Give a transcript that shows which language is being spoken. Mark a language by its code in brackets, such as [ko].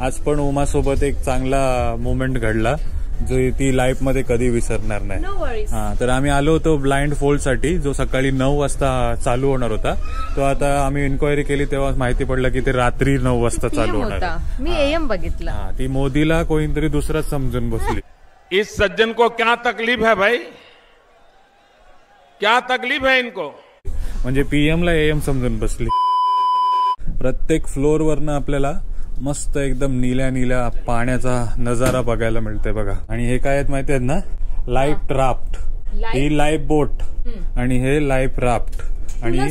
[mr] आज पण उमा सोबत एक चांगला मोमेंट घडला जो ती लाईफ मध्ये कधी विसरणार नाही। हा, तर आम्ही आलो होतो ब्लाइंड फोल्ड साठी, जो सकाळी 9 वाजता चालू होणार होता। तो आता आम्ही इन्क्वायरी केली तेव्हा माहिती पडलं की ते रात्री 9 वाजता चालू होणार। मी एएम बघितला, ती मोदीला कोणीतरी दुसराच समजून बसली। [hi] इस सज्जन को क्या तकलीफ है भाई, क्या तकलीफ है इनको? [mr] म्हणजे पीएम ला एएम समजून बसली। प्रत्येक फ्लोर वरनं आपल्याला मस्त एकदम नील्या नील्या पाण्याचा नजारा बघायला मिळतोय बघा। आणि हे काय आहेत माहिती आहेत ना? लाईफ राफ्ट, ही लाईफ बोट आणि हे लाईफ राफ्ट। आणि